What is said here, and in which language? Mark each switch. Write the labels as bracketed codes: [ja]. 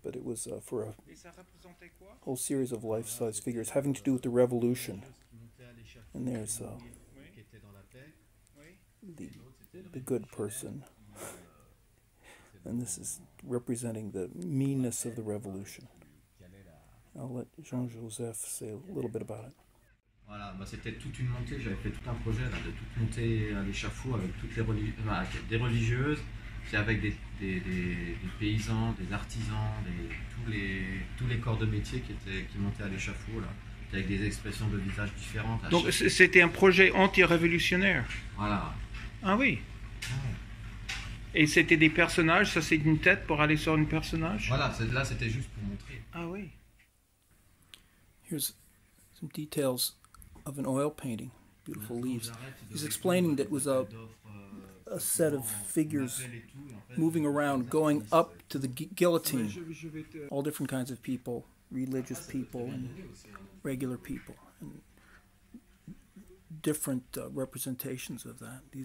[en] But it was for a whole series of life-size figures having to do with the revolution. And there's the good person. And this is representing the meanness of the revolution. I'll let Jean-Joseph say a little bit about it. [fr] Voilà, bah c'était toute une montée, j'avais fait tout un projet là, de toute monter à l'échafaud avec toutes les des religieuses, puis avec des paysans, des artisans, tous les corps de métier qui montaient à l'échafaud là, avec des expressions de visage différentes. Donc c'était un projet anti-révolutionnaire. Voilà. Ah oui. Et c'était des personnages, ça c'est une tête pour aller sur un personnage? Voilà, là c'était juste pour montrer. Ah oui. [en] Here's some details of an oil painting. Beautiful leaves. He's explaining that it was a set of figures moving around, going up to the guillotine. All different kinds of people, religious people and regular people, and different representations of that.